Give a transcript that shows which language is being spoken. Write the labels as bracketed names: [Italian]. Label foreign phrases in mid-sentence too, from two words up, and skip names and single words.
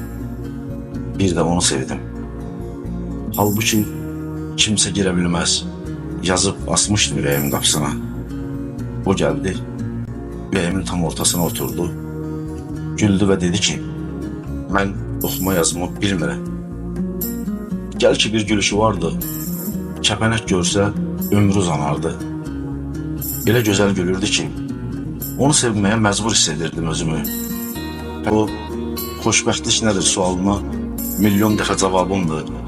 [Turkish] Bir de onu sevdim. Halbuki kimse girebilmez. Yazıp asmıştım yüreğimin kapısına. O geldi, yüreğimin tam ortasına oturdu. Güldü ve dedi ki, ben okuma yazma bilmirəm. Gel ki bir gülüşü vardı. [Azerbaijani] Kəpənək görsə ömrü uzanardı. Elə gözəl gülürdü ki, onu sevməyə məcbur hiss edirdim özümü. O, xoşbəxtlik nədir sualına milyon dəfə cavabımdır.